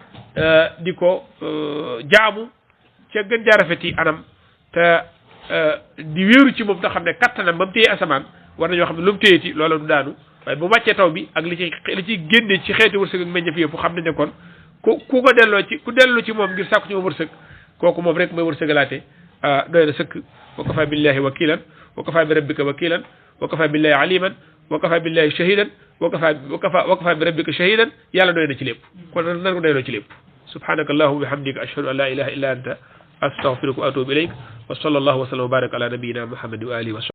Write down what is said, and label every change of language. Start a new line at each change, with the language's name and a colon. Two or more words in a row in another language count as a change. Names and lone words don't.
Wolof: di ko jaamu ca gën jaarafeti anam te di wéeru ci moom te xam ne kattanam ba mu téye asamaan war nañoo xam ne lu mu téyeti loola du daanu waaye bu wàccee taw bi ak li ci génne ci xeeti wërsëg ak meññeef yëpp xam nañ ne kon ku ko delloo ci ku dellu ci moom ngir sàkku ci moom wërsëg kooku moom rek mooy wërsëgalaate doy na sëkk
Arabic: وكفى بالله وكيلا وكفى بربك وكيلا وكفى بالله عليما وكفى بالله شهيدا وكفى بربك شهيدا
Wolof: yàlla doy na ci lépp kon nan ko doyloo ci lépp
Arabic: سبحانك اللهم وبحمدك أشهد أن لا إله إلا أنت أستغفرك وأتوب إليك وصلى الله وسلم وبارك على نبينا محمد وآله و